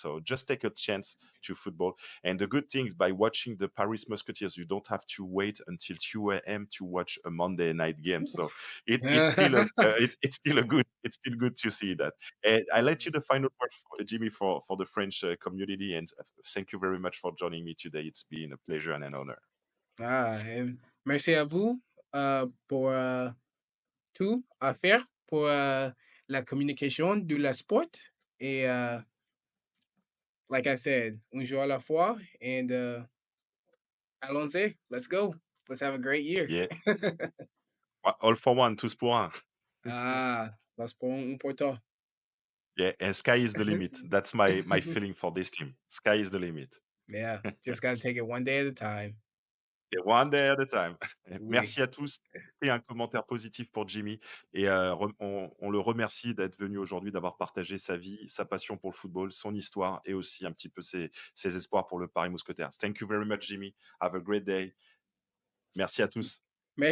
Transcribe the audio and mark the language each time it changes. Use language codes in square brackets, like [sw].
[en] So just take a chance to football. And the good thing is, by watching the Paris Musketeers, you don't have to wait until 2 a.m. to watch a Monday night game. So it's still it's still a good, it's still good to see that. And I let you the final word, Jimmy, for the French community, and thank you very much for joining me today. It's been a pleasure and an honor. [fr] Et merci à vous, pour, tout à faire pour, la communication de la sport et [en] like I said, [fr] un jour à la fois [en] and, [fr] allons-y, [en] let's go. Let's have a great year. Yeah, all for one, [fr] tous pour un. [en] That's important. Yeah, and sky is the limit. That's my feeling for this team. Sky is the limit. Yeah, just gotta take it one day at a time. Yeah, one day at a time. [fr] Oui. Merci à tous. Et un commentaire positif pour Jimmy, et on le remercie d'être venu aujourd'hui, d'avoir partagé sa vie, sa passion pour le football, son histoire et aussi un petit peu ses espoirs pour le Paris Mousquetaires. [en] Thank you very much, Jimmy. Have a great day. [fr] Merci à tous. [en] Bye.